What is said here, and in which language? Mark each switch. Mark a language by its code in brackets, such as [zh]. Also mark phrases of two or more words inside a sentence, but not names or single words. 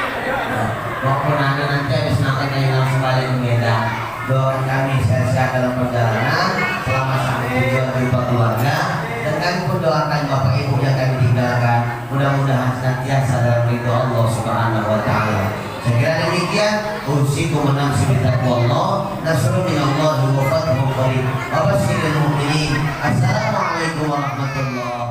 [id] Waktu nanti habis makan yang kembali ke Medan. Doakan kami sehat-sehat dalam perjalanan, selamat sampai tujuan berupa keluarga, dan kami pun doakan Bapak Ibu yang kami tinggalkan, mudah-mudahan senantiasa dalam ridho Allah [ar] سبحانه وتعالى. [id] Sekiranya demikian, [ar] أوصيكم ونفسي بتقوى الله، نصر من الله وفتح قريب. وبشر المؤمنين. السلام عليكم ورحمة الله وبركاته.